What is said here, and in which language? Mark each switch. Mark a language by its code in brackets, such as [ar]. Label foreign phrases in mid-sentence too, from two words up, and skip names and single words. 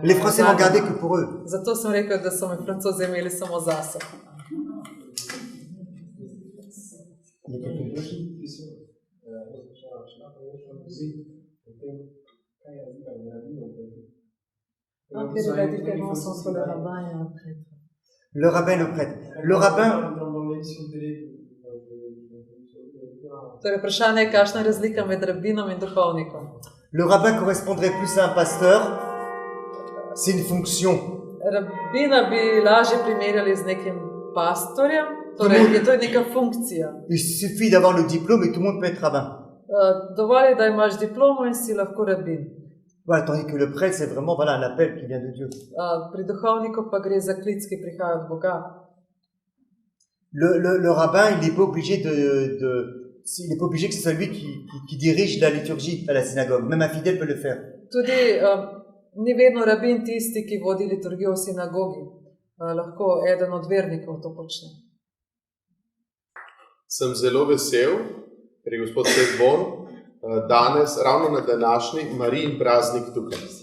[fr] Les Français m'ont gardé que pour eux. [sl] Zato sem rekel, da so me Francozi imeli samo zase. [fr] Le rabbin et le prêtre. Le rabbin, [sl] Torej, vprašanje je, kakšna je razlika med rabinom in duhovnikom. [fr] le rabbin correspondrait plus à un pasteur. C'est une fonction. [sl] Rabina bi lažje primerjali z nekim pastorjem, torej je to neka funkcija. [fr] Il suffit d'avoir le diplôme et tout le monde peut être rabbin. [sl] Dovolj je, da imaš diplomo in si lahko rabin. [fr] Voilà, tandis que le prêtre, c'est vraiment voilà, un appel qui vient de Dieu. [sl] Pri duhovniku pa gre za klic, ki prihaja od Boga. [fr] Le rabbin, il n'est pas obligé il n'est pas obligé que ce soit lui qui dirige la liturgie à la synagogue. Même un fidèle peut le faire. [sl] Tudi ni vedno rabin tisti, ki vodi liturgijo v sinagogi. Lahko eden od vernikov to počne. Sem zelo vesel, ker je gospod Svet Bon danes, ravno na današnji Marijin praznik tukaj.